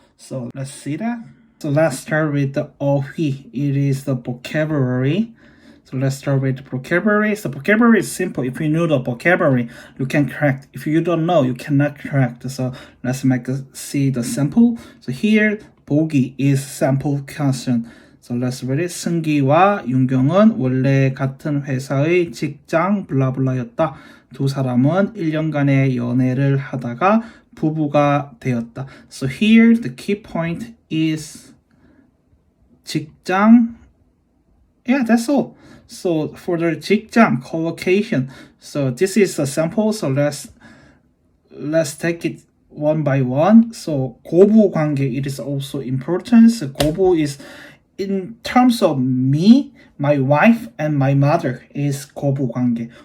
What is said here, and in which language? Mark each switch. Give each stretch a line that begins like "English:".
English: So let's see that. So let's start with the 어휘. It is the vocabulary. So let's start with the vocabulary. So vocabulary is simple. If you know the vocabulary, you can correct. If you don't know, you cannot correct. So let's see the sample. So here, 보기 is sample question. So let's read it.
Korean: 승기와 윤경은 원래 같은 회사의 직장 블라블라였다. 두 사람은 1년간의 연애를 하다가 부부가 되었다.
English: So here the key point is 직장. Yeah, that's all. So for the 직장 collocation, so this is a sample. So let's take it one by one. So 고부 관계, it is also important. So 고부 is in terms of me, my wife, and my mother is 고부 관계.